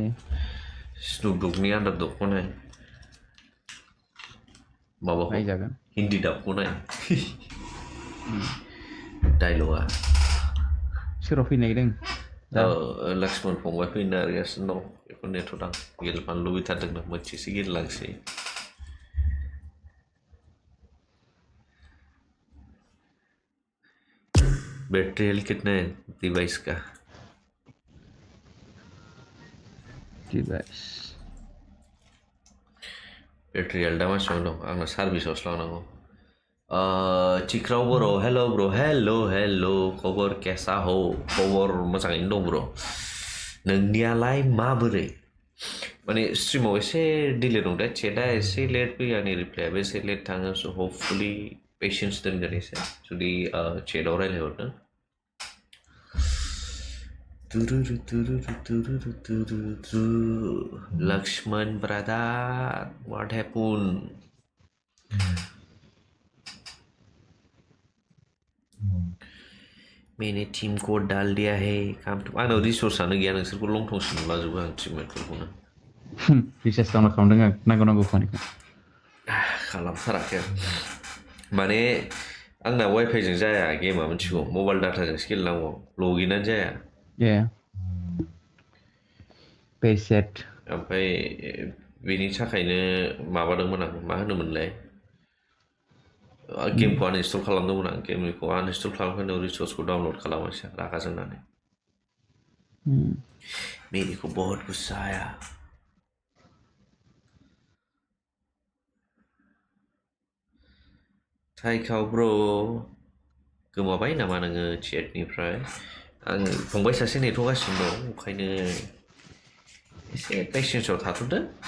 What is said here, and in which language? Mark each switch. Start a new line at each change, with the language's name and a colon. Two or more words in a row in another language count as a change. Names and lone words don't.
Bodo: स्नुपडुगनि आन्डारडगखौ नाय माबाखौ नायजागोन हिन्दी दाबखौ नाय डायलगा सोराव फैनो नागिरदों लक्ष्मण फंबाय फैनो नागिरगासिनो दं बेखौ नेथ'दां गेलेफानो लुबैथारदोंनो मोनसेसो गेलेलांसै
Hindi: बैटरी हेल्थ कितना है डिवाइस का
Bodo: डिवाइस बैटरी हेल्था मासेबां दं आंना सार्भिसावसो लांनांगौ चिक्राव
English: bro hello bro hello'
Hindi: खबर केसा हो
Bodo: खबर मोजाङैनो दं ब्र नोंनियालाय माबोरै माने स्ट्रिमाव एसे डिले दं दा चेटआ एसे लेट फैयो आंनि रिप्लायाबो एसे लेट थाङो
English: so hopefully patience
Bodo: दोनगोन एसे जुदि चेटआव रायज्लायहरदों
English: Lakshman brother what happened
Hindi: मैंने टीम कोड डाल दिया है काम तो
Bodo: आंनाव रिसोर्सआनो गैया नोंसोरखौ लंथंसो नुलाजोबो आं टिममेटफोरखौनो रिसार्ज डाउनलड खालामदों आं नांगौ खानिखौ खालामथाराखै माने आंना वाइफाइजों जाया गेमा मिथिगौ मबाइल डाटाजोंसो गेलेनांगौ लगइनानो जाया पेसेट ओमफ्राय बेनि थाखायनो माबादोंमोन आं मा होनोमोनलाय गेमखौ आनइनस्टल खालामदोंमोन आं गेमखौ आनइनस्टल खालामखांनायनि उनाव रिसोर्सखौ डाउनलड खालामासै रागा जोंनानै
Hindi: मेरे को बहुत गुस्सा आया
Bodo: थाइखाव ब्र गोमाबाय नामा नोङो चेटनिफ्राय आं फंबाय सासे नेथ'गासिनो दं ओंखायनो एसे पेशेन्सआव थाथ'दो